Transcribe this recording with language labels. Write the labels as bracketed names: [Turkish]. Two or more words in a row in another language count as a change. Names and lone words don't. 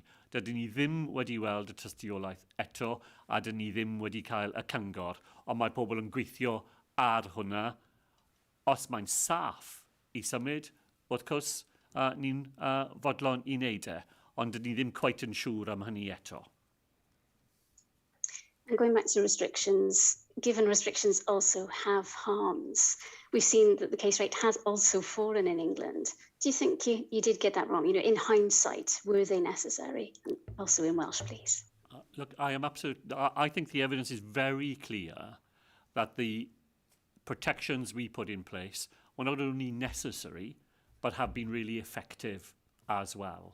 [Welsh] Dydyn ni ddim wedi weld y tystiolaeth eto a dydyn ni ddim wedi cael y cyngor, ond mae pobl yn gweithio ar hwnna. Os mae'n saff I symud, wrth gwrs, ni'n fodlon I wneud ond dyn ni ddim quite yn siŵr am hynny eto. [English] And going back to restrictions, given restrictions also have harms, we've seen that the case rate has also fallen in England. Do you think you did get that wrong? In hindsight, were they necessary? And also in Welsh, please. Look, I think the evidence is very clear that the protections we put in place were not only necessary, but have been really effective as well.